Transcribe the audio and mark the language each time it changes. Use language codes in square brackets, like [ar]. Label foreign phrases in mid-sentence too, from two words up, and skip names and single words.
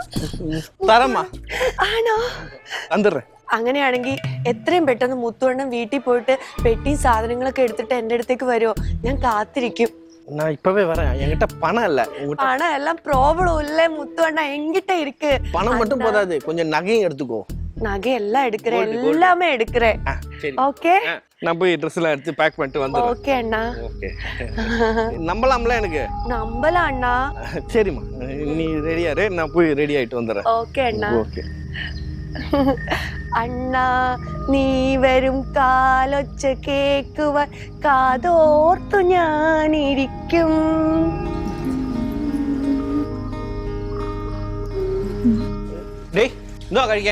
[ml] ആണോ? അങ്ങനെയാണെങ്കിൽ എത്രയും പെട്ടെന്ന് മുത്തോണ്ണൻ വീട്ടിൽ പോയിട്ട് പെട്ടിയും സാധനങ്ങളൊക്കെ എടുത്തിട്ട് എന്റെ അടുത്തേക്ക് വരുമോ? ഞാൻ കാത്തിരിക്കും. പണം എല്ലാം പ്രോബ്ലം ഇല്ലേ മുത്തോണ്ണ? [ta] என்கிட்டே இருக்கு. പണം மட்டும் போதாது, கொஞ்சம் நகையும் எடுத்துக்கோ. நகை எல்லாம் எடுக்கிறேன், எல்லாமே எடுக்கிறேன். ஓகே, நான் போய் Dress எல்லாம் எடுத்து பேக் பண்ணிட்டு வந்துறேன். ஓகே அண்ணா. ஓகே, நம்பலாம்ல? எனக்கு நம்பலாம் அண்ணா. சரிம்மா, நீ ரெடியா இரு, நான் போய் ரெடி ஆயிட்டு வந்துறேன். ஓகே அண்ணா. ஓகே [ml] അണ്ണാ, നീ വരും കാലൊച്ച കേക്കുവാൻ കാതോർത്തു ഞാനിരിക്കും. കഴിക്കാൻ